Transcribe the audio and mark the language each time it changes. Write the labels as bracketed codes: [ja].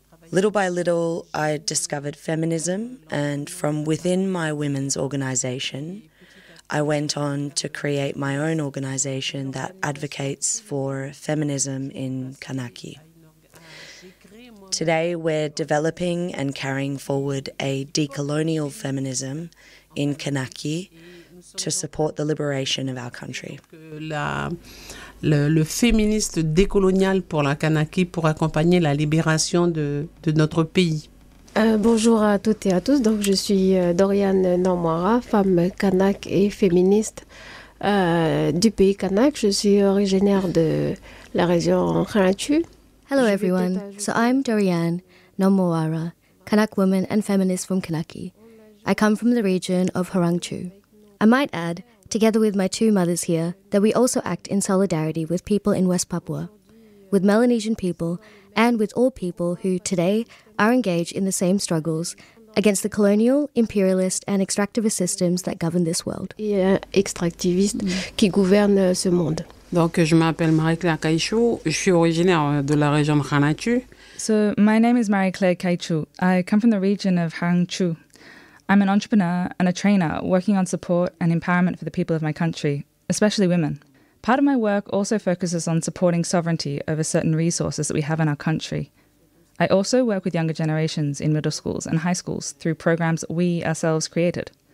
[en] Little by little, I discovered feminism, and from within my women's organization, I went on to create my own organization that advocates for feminism in Kanaki. Today, we're developing and carrying forward a decolonial feminism in Kanaki to support the liberation of our country. [fr] Le féministe décolonial pour la Kanaky pour accompagner la libération de notre pays. Bonjour à toutes et à tous. Donc, je suis Dorian Nomwara, femme Kanak et féministe du pays Kanak. Je suis originaire de la région Khanatu. [en] Hello everyone. So I'm Dorian Nomwara, Kanak woman and feminist from Kanaky. I come from the region of Hurangchu. I might add, together with my two mothers here, that we also act in solidarity with people in West Papua, with Melanesian people, and with all people who today are engaged in the same struggles against the colonial, imperialist, and extractivist systems that govern this world. [fr] Extractivist qui gouverne ce monde. Donc, je m'appelle Marie-Claire Kaichou. Je suis originaire de la région de Khanatu. [en] So, my name is Marie-Claire Kaichou. I come from the region of Hangchu. I'm an entrepreneur and a trainer working on support and empowerment for the people of my country, especially women. Part of my work also focuses on supporting sovereignty over certain resources that we have in our country. I also work with younger generations in middle schools and high schools through programs that we ourselves created.